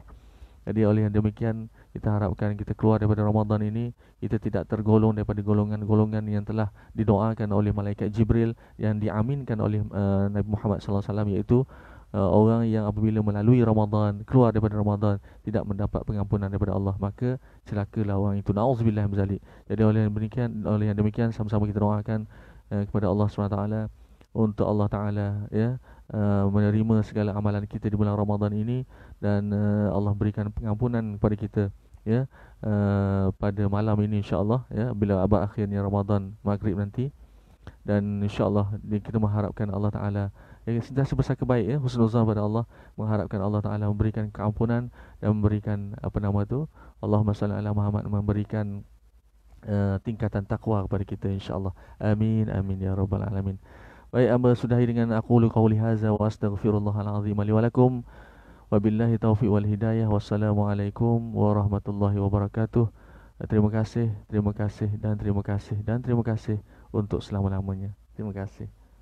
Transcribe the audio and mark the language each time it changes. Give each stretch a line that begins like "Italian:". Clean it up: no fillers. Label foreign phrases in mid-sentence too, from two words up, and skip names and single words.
Malay: Jadi oleh yang demikian, kita harapkan kita keluar daripada Ramadan ini, kita tidak tergolong daripada golongan-golongan yang telah didoakan oleh malaikat Jibril, yang diaminkan oleh Nabi Muhammad SAW, iaitu orang yang apabila melalui Ramadan, keluar daripada Ramadan, tidak mendapat pengampunan daripada Allah, maka celakalah orang itu.
Arabic: نعوذ بالله من ذلك.
Malay: Jadi oleh yang demikian sama-sama kita doakan kepada Allah SWT untuk Allah Ta'ala, ya, menerima segala amalan kita di bulan Ramadan ini, dan Allah berikan pengampunan kepada kita, ya, pada malam ini insya-Allah, ya, bila abad akhirnya Ramadan maghrib nanti. Dan insya-Allah kita mengharapkan Allah Ta'ala, ya, sentiasa bersangka baik, ya, husnuzan pada Allah, mengharapkan Allah Ta'ala memberikan keampunan dan memberikan apa nama tu,
Arabic: اللهم صل على محمد,
Malay: memberikan tingkatan takwa kepada kita insya-Allah.
Arabic: آمين آمين يا رب العالمين.
Malay: Baik, hamba sudahi dengan
Arabic: أقول قولي هذا وأستغفر الله العظيم لي ولكم. وبالله التوفيق والهداية. والسلام عليكم ورحمة الله وبركاته.
Malay: Terima kasih, terima kasih dan terima kasih dan terima kasih untuk selama-lamanya. Terima kasih.